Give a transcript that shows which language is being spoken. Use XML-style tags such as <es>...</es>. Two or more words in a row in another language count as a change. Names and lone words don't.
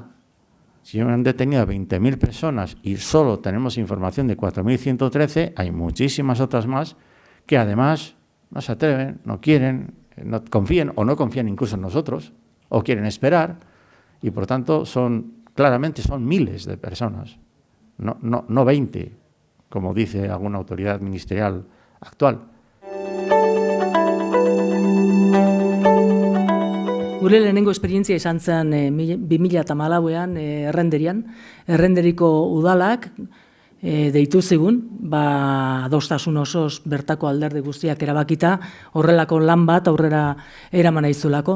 <es>Si han detenido a 20.000 personas y solo tenemos información de 4.113, hay muchísimas otras más que además no se atreven, no quieren, no confían o no confían incluso en nosotros, o quieren esperar, y por tanto claramente son miles de personas, no 20, como dice alguna autoridad ministerial actual.</es> <eu>Gure lehenengo esperientzia izan zen 2014an Errenderian. Errenderiko udalak deitu zigun, adostasun osoz bertako alderdi guztiak erabakita, horrelako lan bat aurrera eraman aizulako.</eu>